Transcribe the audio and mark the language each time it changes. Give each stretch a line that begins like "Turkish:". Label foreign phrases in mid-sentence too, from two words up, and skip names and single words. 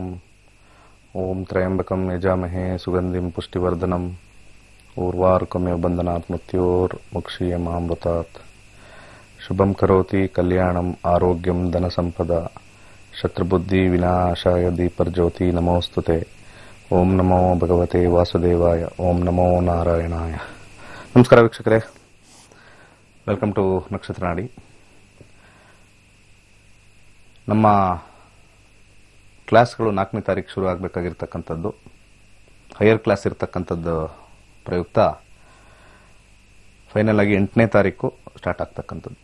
Sanskrit: ಓಂ ತ್ರಯಂಬಕಂ ಯಜಾಮಹೇ ಸುಗಂಧಿಂ ಪುಷ್ಟಿವರ್ಧನಂ ಊರ್ವಾರುಕಮೇವ ಬಂಧನಾತ್ ಮೃತ್ಯೋರ್ಮುಕ್ಷೀಯಮಾಮೃತಾತ್. ಶುಭಂ ಕರೋತಿ ಕಲ್ಯಾಣಂ ಆರೋಗ್ಯಂ ಧನಸಂಪದ ಶತ್ರುಬುದ್ಧಿ ವಿನಾಶಾಯ ದೀಪರ್ಜ್ಯೋತಿ ನಮೋಸ್ತುತೆ. ಓಂ ನಮೋ ಭಗವತೆ ವಾಸುದೇವಾಯ. ಓಂ ನಮೋ ನಾರಾಯಣಾಯ.
Kannada: ನಮಸ್ಕಾರ ವೀಕ್ಷಕರೇ,
English: welcome to
Kannada: ನಕ್ಷತ್ರ ನಾಡಿ. ನಮ್ಮ ಕ್ಲಾಸ್ಗಳು 4ನೇ ತಾರೀಕು ಶುರು ಆಗಬೇಕಾಗಿರ್ತಕ್ಕಂಥದ್ದು,
English: higher class
Kannada: ಇರ್ತಕ್ಕಂಥದ್ದು ಪ್ರಯುಕ್ತ ಫೈನಲ್ ಆಗಿ 8ನೇ ತಾರೀಕು ಸ್ಟಾರ್ಟ್ ಆಗ್ತಕ್ಕಂಥದ್ದು.